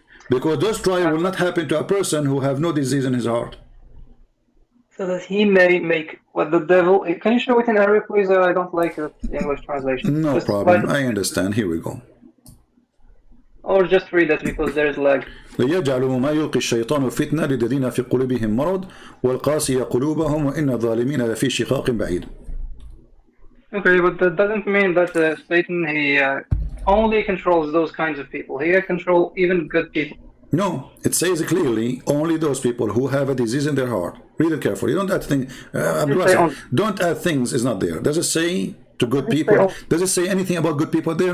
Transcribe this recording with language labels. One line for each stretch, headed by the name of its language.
English: Because those trial will not happen to a person who have no disease in his heart. So that he may make what the devil... Can you show it in Arabic, please? I don't like the English translation. No problem. I understand. Here we go. Or just read that because there is lag.
Arabic: ليجعلوا ما يلقي الشيطان فتنة للذين في قلوبهم مرض والقاسية قلوبهم وإن الظالمين لفي شقاق بعيد.
English: Okay, but that doesn't mean that Satan, he only controls those kinds of people. He can control even good people. No, it says clearly only those people who have a disease in their heart. Read it carefully. Don't add things. Don't add things. Is not there. Does it say to good people? Does it say anything about good people there?